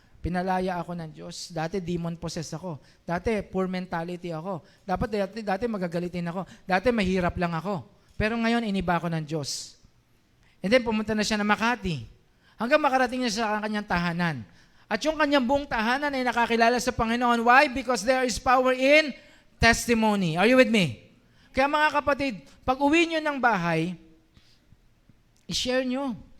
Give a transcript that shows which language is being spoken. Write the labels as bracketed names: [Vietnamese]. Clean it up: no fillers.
[Filipino] Pinalaya ako ng Diyos. Dati demon possessed ako. Dati poor mentality ako. Dati magagalitin ako. Dati mahirap lang ako. Pero ngayon iniba ako ng Diyos. [English] And then [Filipino] pumunta na siya na Makati. Hanggang makarating niya sa kanyang tahanan. At yung kanyang buong tahanan ay nakakilala sa Panginoon. [English] Why? Because there is power in testimony. Are you with me? [Filipino] Kaya mga kapatid, pag uwi nyo ng bahay, i-share nyo.